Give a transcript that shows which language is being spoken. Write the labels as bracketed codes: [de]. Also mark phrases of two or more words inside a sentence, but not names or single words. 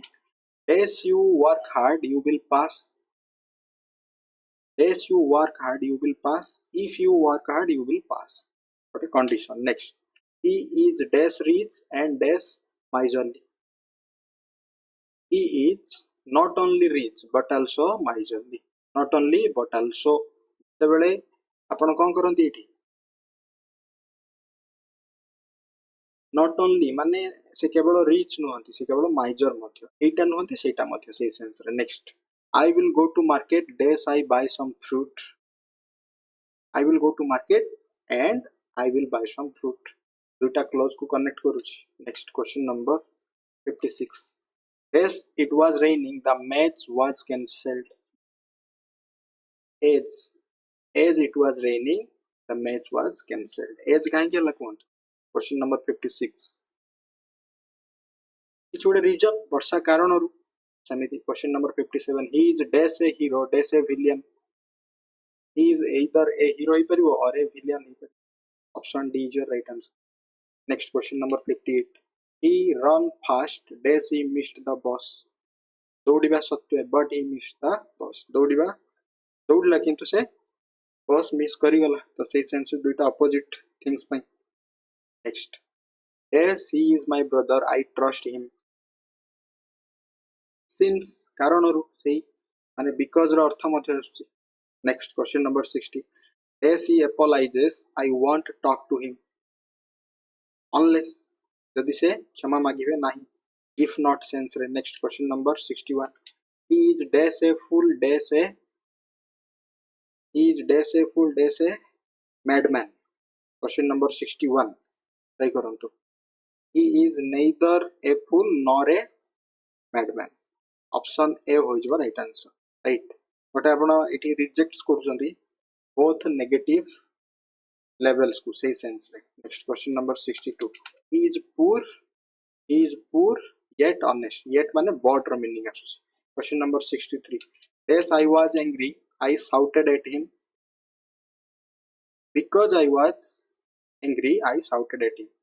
[en] As you work hard, you will pass. As you work hard, you will pass. If you work hard, you will pass. What a condition. Next. He is dash rich and dash miserly. He is not only rich but also miserly. Not only but also. [or] ଯେତେବେଳେ ଆପଣ କଣ କରନ୍ତି ଏଠି? [en] Not only [or] ମାନେ ସେ କେବଳ rich ନୁହନ୍ତି, ସେ କେବଳ miser ମଧ୍ୟ. ଏଇଟା ନୁହନ୍ତି ସେଇଟା ମଧ୍ୟ ସେଇ sense ରେ. [en] Next. I will go to market dash I buy some fruit. I will go to market and I will buy some fruit. [or] ଦୁଇଟା clause କୁ connect କରୁଛି. [en] Next question number 56. As it was raining, the match was cancelled. As it was raining, the match was cancelled. As [or] କାହିଁକି ହେଲା କୁହନ୍ତୁ? [en] Question number 56. [or] କିଛି ଗୋଟେ reason ବର୍ଷା କାରଣରୁ ସେମିତି. [en] Question number 57. He is dash a hero dash a villain. He is either a hero ହେଇପାରିବ or a villain ହେଇପାରିବ. Option D is your right answer. Next question number 58. He run fast dash he missed the bus. [or] ଦୌଡ଼ିବା ସତ୍ତ୍ୱେ [en] but he missed the bus. [or] ଦୌଡ଼ିଲା କିନ୍ତୁ ସେ [en] bus miss [or] କରିଗଲା. ତ ସେଇ sense ଦୁଇଟା [en] opposite things [or] ପାଇଁ. Next. [en] As he is my brother, I trust him. [or] Since କାରଣରୁ ସେଇ ମାନେ because ର ଅର୍ଥ ମଧ୍ୟ ଆସୁଛି. [en] Next question number 60. As he apologizes, I won't talk to him. [or] Unless ଯଦି ସେ କ୍ଷମା ମାଗିବେ ନାହିଁ. [en] If not sense ରେ. Next question number 61. He is dash a fool dash a madman. Question number 61. Try କରନ୍ତୁ. He is neither a fool nor a madman. Option A ହୋଇଯିବ right answer. Right. [or] ଗୋଟେ ଆପଣ ଏଠି rejects କରୁଛନ୍ତି [en] both negative levels [or] କୁ ସେଇ sense ରେ. [en] Next question number 62. He is poor yet honest. Yet ମାନେ but ର meaning ଆସୁଛି. Question number 63. As I was angry, I shouted at him. Because I was angry, I shouted at him.